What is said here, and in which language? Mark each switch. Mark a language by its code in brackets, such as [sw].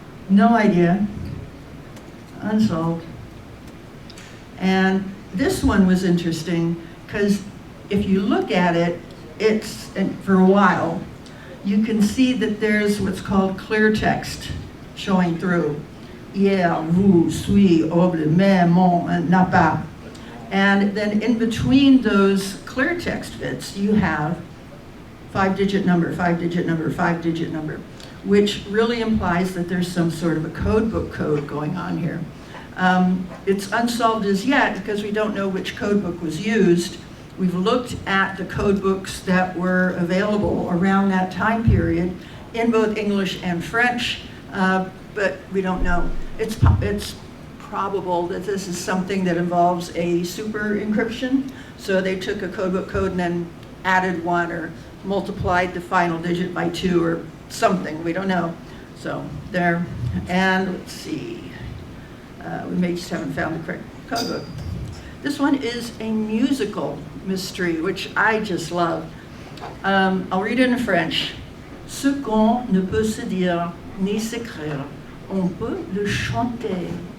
[en] No idea, unsolved. And this one was interesting because if you look at it, and for a while, you can see that there's what's called clear text showing through. [fr] Hier, vous, suis, oble, mais, mon, and n'a pas. [en] And then in between those clear text bits, you have 5-digit number, 5-digit number, 5-digit number, which really implies that there's some sort of a code book code going on here. It's unsolved as yet because we don't know which code book was used. We've looked at the code books that were available around that time period in both English and French, but we don't know. It's probable that this is something that involves a super encryption. So they took a code book code and then added one or multiplied the final digit by 2 or something, we don't know. So there, and let's see, we may just haven't found the correct code book. This one is a musical mystery, which I just love. I'll read it in French. [fr] Ce qu'on ne peut se dire ni s'écrire, on peut le chanter.